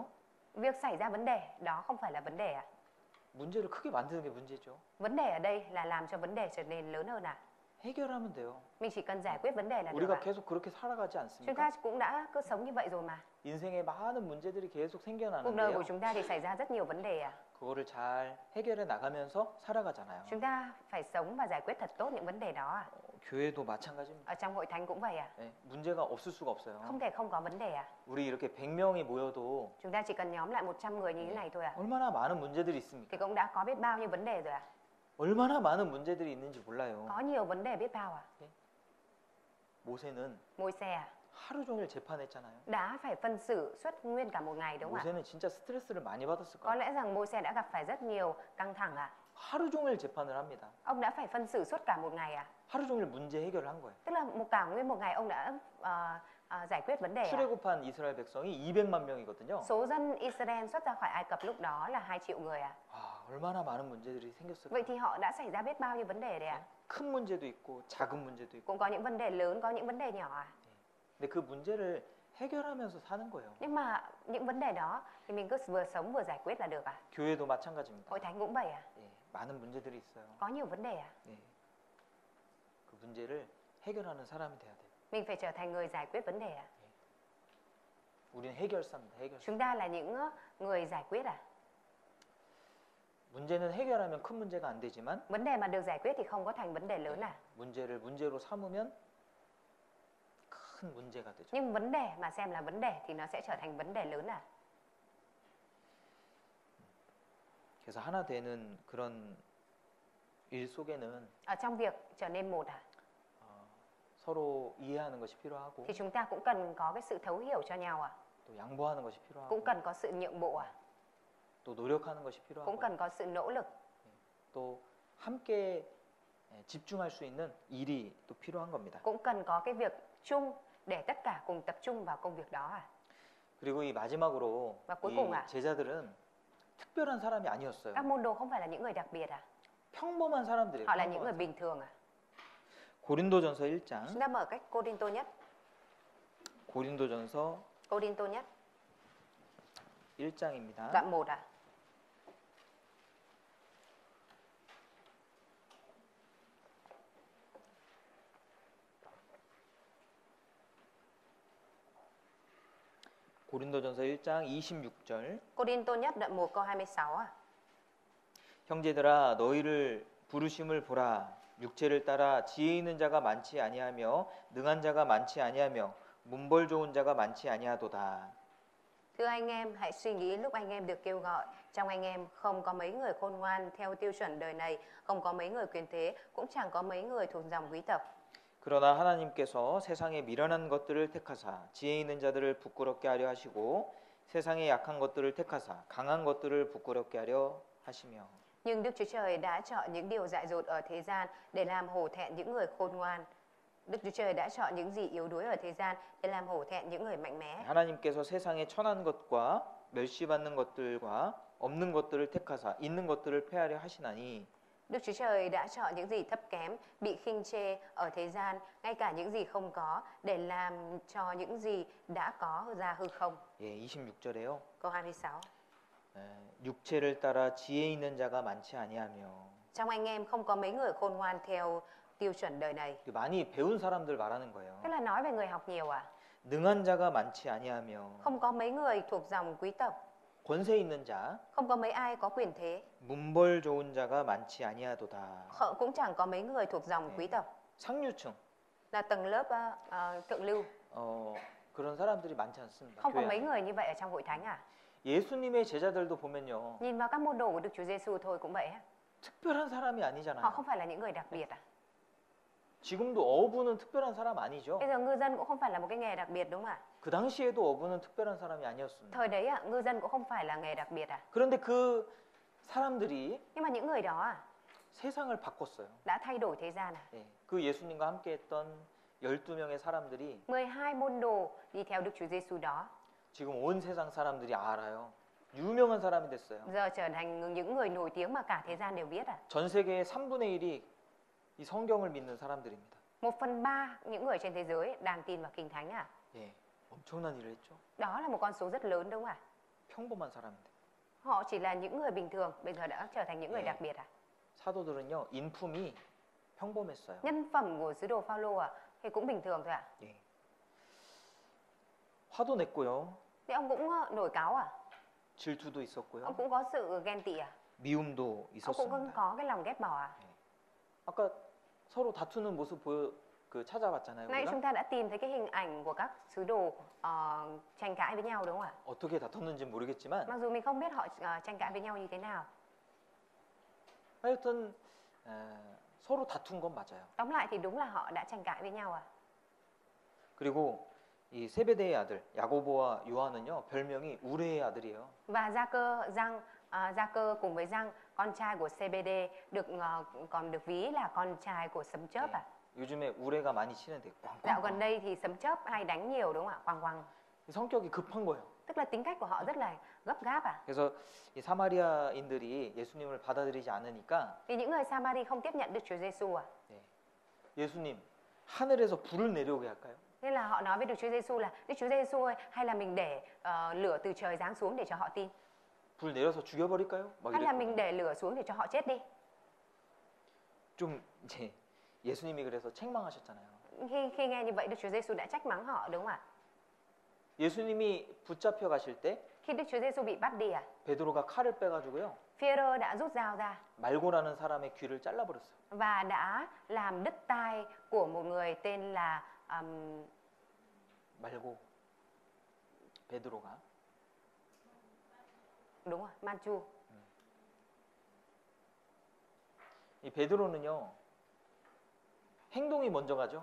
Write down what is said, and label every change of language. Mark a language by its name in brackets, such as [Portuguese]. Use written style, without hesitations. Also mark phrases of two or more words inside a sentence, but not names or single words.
[Vietnamese] Việc xảy ra vấn đề đó không phải là vấn đề à? [Korean] 문제를 크게 만드는 게 문제죠. [Vietnamese] Vấn đề ở đây là làm cho vấn đề trở nên lớn hơn à? [Korean] 해결하면 돼요. [Vietnamese] Mình chỉ cần giải quyết vấn đề là được [Korean] 우리가 [Vietnamese] à? [Korean] 계속 그렇게 살아가지 [Vietnamese] Chúng ta [Korean] 않습니까? [Vietnamese] cũng đã cứ sống như vậy rồi mà. [Korean] 인생에 많은 문제들이 계속 [Vietnamese] Cuộc đời của [Korean] 생겨나는데요. [Vietnamese] chúng ta thì xảy ra rất nhiều vấn đề à? [Korean] 그거를 잘 해결해 나가면서 살아가잖아요. [Vietnamese] Chúng ta phải sống và giải quyết thật tốt những vấn đề đó à? [Korean] 교회도 마찬가지입니다. [Vietnamese] Ở trong hội thánh cũng vậy à? [Korean] 네, 문제가 없을 수가 없어요. [Vietnamese] Không thể không có vấn đề à? [Korean] 우리 이렇게 100명이 모여도 [Vietnamese] Chúng ta chỉ cần nhóm lại 100 người như thế này thôi à? [Korean] 얼마나 많은 문제들이 있습니까? [Vietnamese] Thì cũng đã có biết bao nhiêu vấn đề rồi à? [Korean] 얼마나 많은 문제들이 있는지 몰라요. [Vietnamese] Có nhiều vấn đề biết bao à? [Korean] 모세는 [Vietnamese] Môi-se à? [Korean] 하루 종일 재판했잖아요. [Vietnamese] Đã phải phân xử suốt nguyên cả một ngày đúng không ạ? [Korean] 모세는 진짜 스트레스를 많이 받았을 [Vietnamese] Có [Korean] 거예요. [Vietnamese] lẽ rằng Môi-se đã gặp phải rất nhiều căng thẳng à? [Korean] 하루 종일 재판을 합니다. [Vietnamese] Ông đã phải phân xử suốt cả một ngày à? [Korean] 하루 종일 문제 해결을 한 거예요. [Vietnamese] Tức là cả nguyên một ngày ông đã giải quyết vấn đề à? [Korean] 출애굽한 이스라엘 백성이 200만 명이거든요. [Vietnamese] Số dân Israel xuất ra khỏi Ai Cập lúc đó là 2 triệu người à? [Korean] 얼마나 많은 문제들이 생겼을까요? [Vietnamese] Vậy thì họ đã xảy ra biết bao nhiêu vấn đề đấy à? [Korean] 큰 문제도 있고 작은 문제도 있고. [Vietnamese] Cũng có những vấn đề lớn, có những vấn đề nhỏ à? [Korean] 근데 그 문제를 해결하면서 사는 거예요. [Vietnamese] Nhưng mà những vấn đề đó thì mình cứ vừa sống vừa giải quyết là được à? [Korean] 교회도 마찬가지입니다. [Vietnamese] Hội thánh cũng vậy à? [Korean] 예, 많은 문제들이 있어요. [Vietnamese] Có nhiều vấn đề à? [Korean] 예. 그 문제를 해결하는 사람이 돼야 돼요. [Vietnamese] Mình phải trở thành người giải quyết vấn đề à? [Korean] 우리는 해결사입니다. 해결사. [Vietnamese] Chúng ta là những người giải quyết à? [Korean] 문제는 해결하면 큰 문제가 안 되지만 [Vietnamese] Vấn đề mà được giải quyết thì không có thành vấn đề lớn à? [Korean] 문제를 문제로 삼으면 큰 문제가 되죠. [Vietnamese] Nhưng vấn đề mà xem là vấn đề thì nó sẽ trở thành vấn đề lớn à? [Korean] 그래서 하나 되는 그런 일 속에는 [Vietnamese] Ở trong việc trở nên một à? [Korean] 서로 이해하는 것이 필요하고 [Vietnamese] Thì chúng ta cũng cần có cái sự thấu hiểu cho nhau à? [Korean] 또 양보하는 것이 필요하고 [Vietnamese] Cũng cần có sự nhượng bộ à? [Korean] 또 노력하는 것이 [Vietnamese] Cũng [Korean] 필요하고 [Vietnamese] cần có sự nỗ lực. [Korean] 또 함께 집중할 수 있는 일이 또 필요한 겁니다. [Vietnamese] Cũng cần có cái việc chung để tất cả cùng tập trung vào công việc đó à? [Korean] 그리고 이 마지막으로 [Vietnamese] Và cuối cùng [Korean] 이 제자들은 특별한 사람이 아니었어요. [Vietnamese] Các môn đồ không phải là những người đặc biệt à? [Korean] 평범한 사람들이에요. [Vietnamese] Họ là những người [Korean] 평범한 [Vietnamese] bình thường à? [Korean] 고린도전서 1장. [Vietnamese] Chúng ta mở cách Cô-rinh-tô nhất. [Korean] 고린도전서 [Vietnamese] Cô-rinh-tô nhất, [Korean] 1장입니다. [Vietnamese] đoạn 1 à? [Korean] 고린도전서 1장 26절. [Vietnamese] Cô-rinh-tô nhất đoạn 1 câu 26 à? [Korean] 형제들아 너희를 부르심을 보라. 육체를 따라 지혜 있는 자가 많지 아니하며 능한 자가 많지 아니하며 문벌 좋은 자가 많지 아니하도다. [Vietnamese] Thưa anh em, hãy suy nghĩ lúc anh em được kêu gọi. Trong anh em không có mấy người khôn ngoan theo tiêu chuẩn đời này, không có mấy người quyền thế, cũng chẳng có mấy người thuộc dòng quý tộc. [Korean] 그러나 하나님께서 세상에 미련한 것들을 택하사 지혜 있는 자들을 부끄럽게 하려 하시고 세상에 약한 것들을 택하사 강한 것들을 부끄럽게 하려 하시며. [Vietnamese] Nhưng Đức Chúa Trời đã chọn những điều dại dột ở thế gian để làm hổ thẹn những người khôn ngoan. Đức Chúa Trời đã chọn những gì yếu đuối ở thế gian để làm hổ thẹn những người mạnh mẽ. [Korean] 하나님께서 세상에 천한 것과 멸시받는 것들과 없는 것들을 택하사 있는 것들을 폐하려 하시나니. [Vietnamese] Đức Chúa Trời đã chọn những gì thấp kém, bị khinh chê ở thế gian, ngay cả những gì không có, để làm cho những gì đã có ra hư không. [Korean] 예, 26절에요. [Vietnamese] Câu 26. [Korean] 육체를 따라 지혜 있는 자가 많지 아니하며. [Vietnamese] Trong anh em không có mấy người khôn ngoan theo tiêu chuẩn đời này. [Korean] 많이 배운 사람들 말하는 거예요. [Vietnamese] Tức là nói về người học nhiều à? [Korean] 능한 자가 많지 아니하며. [Vietnamese] Không có mấy người thuộc dòng quý tộc, [Korean] 권세 있는 자, [Vietnamese] không có mấy ai có quyền thế, [Korean] 문벌 좋은 자가 많지 아니하도다. [Vietnamese] cũng chẳng có mấy người thuộc dòng quý tộc, [Korean] 상류층, [Vietnamese] là tầng lớp thượng lưu. [Korean] 그런 사람들이 많지 않습니다. [Vietnamese] Không có [Korean] 교회 [Vietnamese] mấy [Korean] 안에. [Vietnamese] người như vậy ở trong hội thánh à? [Korean] 예수님의 제자들도 보면요, [Vietnamese] Nhìn vào các môn đồ của Đức Chúa Giêsu thôi cũng vậy á. [Korean] 특별한 사람이 [Vietnamese] Họ [Korean] 아니잖아요. [Vietnamese] không phải là những người đặc biệt à? [Korean] 지금도 어부는 특별한 사람 아니죠. [Vietnamese] Bây giờ ngư dân cũng không phải là một cái nghề đặc biệt đúng không ạ? [Korean] 그 당시에도 어부는 특별한 사람이 아니었습니다. [Vietnamese] Thời đấy ạ, ngư dân cũng không phải là nghề đặc biệt à? [Korean] 그런데 그 사람들이 [Vietnamese] Nhưng mà những người đó [Korean] 세상을 바꿨어요. [Vietnamese] đã thay đổi thế gian à? [Korean] 예, 그 예수님과 함께했던 12명의 사람들이 [Vietnamese] 12 môn đồ đi theo Đức Chúa Giêsu đó [Korean] 지금 온 세상 사람들이 알아요. 유명한 사람이 됐어요. [Vietnamese] giờ trở thành những người nổi tiếng mà cả thế gian đều biết à? [Korean] 전 세계의 3분의 1이 이 성경을 믿는 사람들입니다. [Vietnamese] 1/3 những người trên thế giới đang tin vào Kinh Thánh à? [Korean] 예, 엄청난 일을 했죠. [Vietnamese] Đó là một con số rất lớn đúng không ạ? [Korean] 평범한 사람인데. [Vietnamese] Họ chỉ là những người bình thường, bây giờ đã trở thành những người [Korean] 네. [Vietnamese] đặc biệt à? [Korean] 사도들은요, 인품이 평범했어요. [Vietnamese] Nhân phẩm của sứ đồ Phaolô à thì cũng bình thường thôi ạ. [Korean] 예. 화도 냈고요. [Vietnamese] Thế ông cũng nổi cáu à? [Korean] 질투도 있었고요. [Vietnamese] Ông cũng có sự ghen tị à? [Korean] 미움도 [Vietnamese] Ông cũng [Korean] 있었습니다. [Vietnamese] có cái lòng ghét bỏ à? [Korean] 아까 서로 다투는 모습 찾아봤잖아요. [Vietnamese] Nãy [Korean] 우리가 [Vietnamese] chúng ta đã tìm thấy cái hình ảnh của các sứ đồ tranh cãi với nhau đúng không ạ? [Korean] 어떻게 다퉜는지 모르겠지만 [Vietnamese] Mặc dù mình không biết họ tranh cãi với nhau như thế nào. [Korean] 하여튼 서로 다툰 건 맞아요. [Vietnamese] Tóm lại thì đúng là họ đã tranh cãi với nhau à? [Korean] 그리고 이 세베대의 아들 야고보와 요한은요, 별명이 우레의 아들이에요. [Vietnamese] Và Gia-cơ cùng với Giăng, con trai của CBD còn được ví là con trai của sấm chớp à? [Korean] 요즘에 우레가 많이 치는데 [Vietnamese] Dạo gần [Korean] 꽝꽝꽝. [Vietnamese] đây thì sấm chớp hay đánh nhiều đúng không ạ? Quăng quăng. [Korean] 성격이 급한 거예요. [Vietnamese] Tức là tính cách của họ rất là gấp gáp à? [Korean] 그래서 이 사마리아인들이 예수님을 받아들이지 않으니까 [Vietnamese] Vì những người Samari không tiếp nhận Đức Chúa Giêsu à? [Korean] 예수님 하늘에서 불을 내려오게 할까요? [Vietnamese] Nên là họ nói với Đức Chúa Giêsu là Đức Chúa Giêsu ơi, hay là mình để lửa từ trời giáng xuống để cho họ tin, [Korean] 불 내려서 죽여버릴까요? 막 [Vietnamese] hay là mình [Korean] 이랬거든요. [Vietnamese] để lửa xuống để cho họ chết đi. [Korean] 좀 이제 예수님이 그래서 책망하셨잖아요. [Vietnamese] Khi nghe như vậy Đức Chúa Giêsu đã trách mắng họ đúng không ạ? [Korean] 예수님이 붙잡혀 가실 때 [Vietnamese] Khi Đức Chúa Giêsu bị bắt đi à? [Korean] 베드로가 칼을 빼가지고요, [Vietnamese] Phêrô đã rút dao ra [Korean] 말고라는 사람의 귀를 잘라버렸어요. [Vietnamese] và đã làm đứt tai của một người tên là [Korean] 말고 베드로가 [Vietnamese] đúng rồi, Manchu. [Korean] 이 베드로는요, 행동이 먼저 가죠.